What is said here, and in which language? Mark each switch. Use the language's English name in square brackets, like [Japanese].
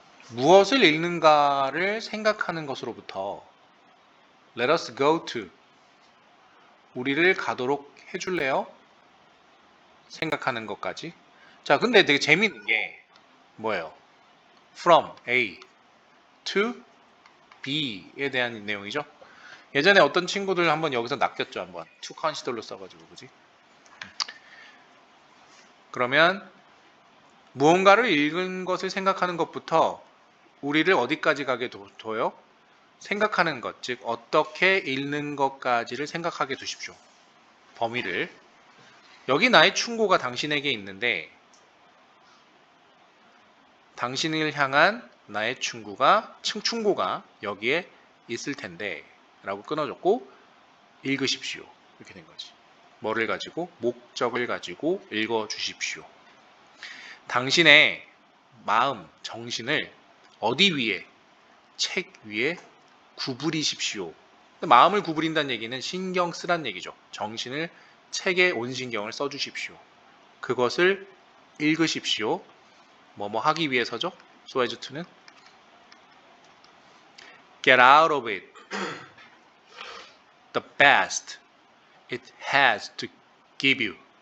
[Korean] 무엇을 읽는가를 생각하는 것으로부터 [English] Let us go to [Korean] 우리를 가도록 해줄래요? 생각하는 것까지. 자, 근데 되게 재밌는 게 뭐예요? [English] From A to B [Korean] 에 대한 내용이죠. 예전에 어떤 친구들 한번 여기서 낚였죠. 한번 to consider로 써가지고 그지? 그러면 무언가를 읽은 것을 생각하는 것부터 우리를 어디까지 가게 둬요? 생각하는 것, 즉 어떻게 읽는 것까지를 생각하게 두십시오. 범위를. 여기 나의 충고가 당신에게 있는데 당신을 향한 나의 충고가 여기에 있을 텐데 라고 끊어줬고 읽으십시오. 이렇게 된 거지. 뭐를 가지고? 목적을 가지고 읽어주십시오. 당신의 마음, 정신을 어디 위에? 책 위에 구부리십시오. 마음을 구부린다는 얘기는 신경 쓰란 얘기죠. 정신을 책에 온 신경을 써주십시오. 그것을 읽으십시오. 뭐뭐 하기 위해서죠. [English] so as to는 get out of it the best it has to give you.